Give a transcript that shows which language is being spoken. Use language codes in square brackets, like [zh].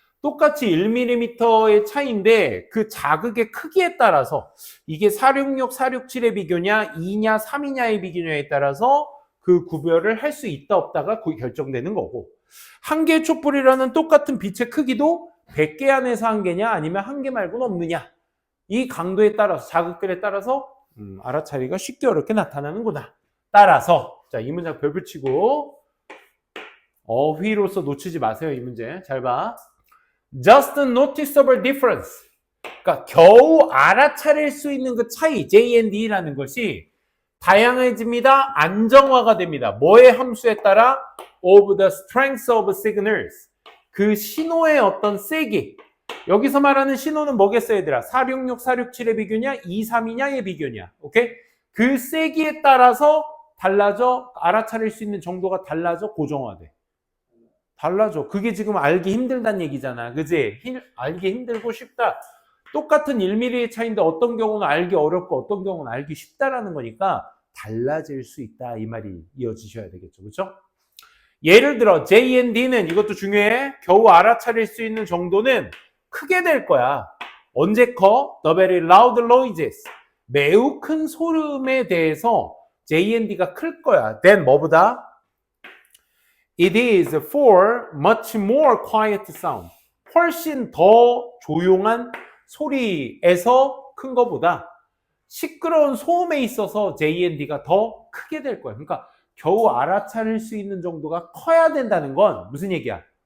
[ko] 똑같이 1mm의 차이인데 그 자극의 크기에 따라서 이게 466, 467의 비교냐, 2냐, 3이냐의 비교냐에 따라서 그 구별을 할 수 있다 없다가 결정되는 거고 한 개의 촛불이라는 똑같은 빛의 크기도 100개 안에서 한 개냐 아니면 한 개 말고는 없느냐 이 강도에 따라서 자극들에 따라서 알아차리기가 쉽게 어렵게 나타나는구나. 따라서 자, 이 문장 별 붙이고 어휘로서 놓치지 마세요. 이 문제 잘 봐. [en] Just a noticeable difference. [ko] 그러니까 겨우 알아차릴 수 있는 그 차이 J&D라는 것이 다양해집니다. 안정화가 됩니다. 뭐의 함수에 따라? [en] Of the strength of signals. [ko] 그 신호의 어떤 세기. 여기서 말하는 신호는 뭐겠어 얘들아? 466, 467의 비교냐? 232냐의 비교냐? 오케이? 그 세기에 따라서 달라져. 알아차릴 수 있는 정도가 달라져. 고정화돼. 달라져. 그게 지금 알기 힘들다는 얘기잖아. 그지? 알기 힘들고 쉽다. 똑같은 1mm의 차이인데 어떤 경우는 알기 어렵고 어떤 경우는 알기 쉽다라는 거니까 달라질 수 있다. 이 말이 이어지셔야 되겠죠. 그렇죠? 예를 들어 J&D는 이것도 중요해. 겨우 알아차릴 수 있는 정도는 크게 될 거야. 언제 커? [en] The very loud noises. [ko] 매우 큰 소름에 대해서 J&D가 클 거야. [en] then [ko] 뭐보다? [en] It is for much more quiet sound. [ko] 훨씬 더 조용한 소리에서 큰 거보다 시끄러운 소음에 있어서 J&D가 더 크게 될 거야. 그러니까 겨우 알아차릴 수 있는 정도가 커야 된다는 건 무슨 얘기야?